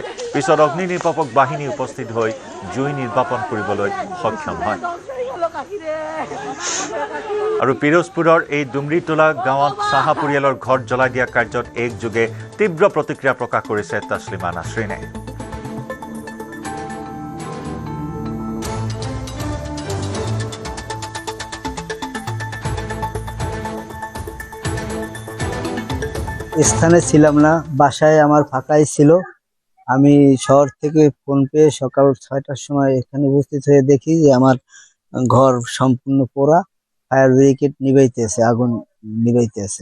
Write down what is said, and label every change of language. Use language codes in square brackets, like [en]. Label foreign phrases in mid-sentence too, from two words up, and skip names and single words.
[as] পিছত অগ্নি নিৰ্বাপক বাহিনী উপস্থিত হৈ জুই নিৰ্বাপন কৰিবলৈ সক্ষম হয়। আৰু পিৰোজপুৰৰ এই ডুমৰিটোলা গাঁৱত চাহা পৰিয়ালৰ ঘৰ জ্বলাই দিয়া কাৰ্যত একযোগে তীব্ৰ প্ৰতিক্ৰিয়া প্ৰকাশ কৰিছে তছলিমা নাছৰিনে। [bn] স্থানে ছিলাম না, বাসায় আমার ফাঁকাই ছিল। আমি শহর থেকে ফোন পেয়ে সকাল 6টার সময় এখানে উপস্থিত হয়ে দেখি যে আমার ঘর সম্পূর্ণ পোড়া, [en] fire brigade [bn] নিভাইতেছে, আগুন নিভাইতেছে।